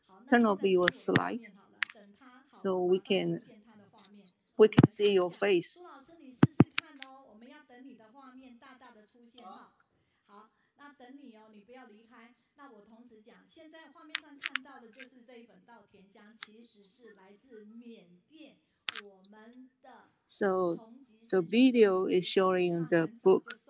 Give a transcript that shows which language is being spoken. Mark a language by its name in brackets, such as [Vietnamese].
[English] Turn off your slide, so we can see your face. [Chinese] 苏老师，你试试看哦，我们要等你的画面大大的出现哈。好，那等你哦，你不要离开。那我同时讲，现在画面上看到的就是这一本稻田香，其实是来自缅甸我们的。 [English] So the video is showing the book.